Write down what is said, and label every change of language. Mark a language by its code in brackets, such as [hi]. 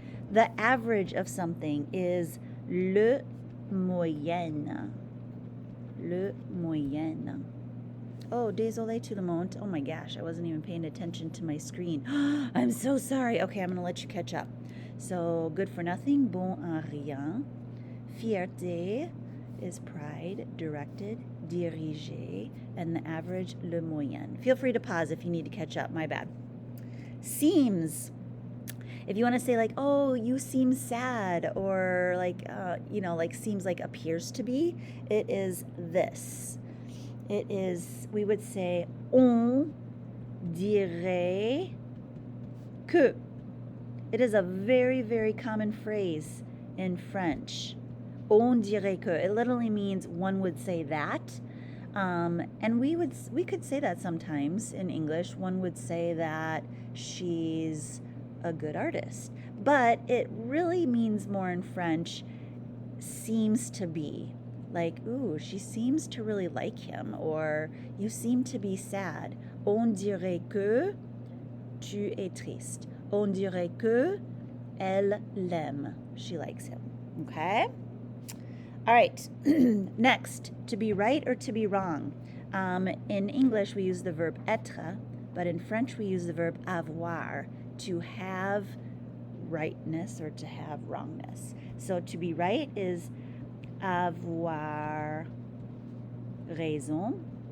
[en] The average of something is le moyenne. [fr] Le moyenne. Oh, désolé tout le monde. [en] Oh my gosh, I wasn't even paying attention to my screen. I'm so sorry. Okay, I'm going to let you catch up. So, good for nothing, [fr] bon à rien. [en] Fierté is pride, directed, dirigé, and the average, le moyen. Feel free to pause if you need to catch up. My bad. Seems. If you want to say like, oh, you seem sad, or like, like seems like appears to be, it is this. It is, we would say, [fr] on dirait que. [en] It is a very, very common phrase in French. [fr] On dirait que. [en] It literally means one would say that. And we could say that sometimes in English. One would say that she's a good artist. But it really means more in French, seems to be. Like, ooh, she seems to really like him, or you seem to be sad. [fr] On dirait que tu es triste. On dirait que elle l'aime. [en] She likes him. Okay? All right. Next, to be right or to be wrong. In English, we use the verb être, but in French, we use the verb avoir, to have rightness or to have wrongness. So to be right is [fr] avoir raison.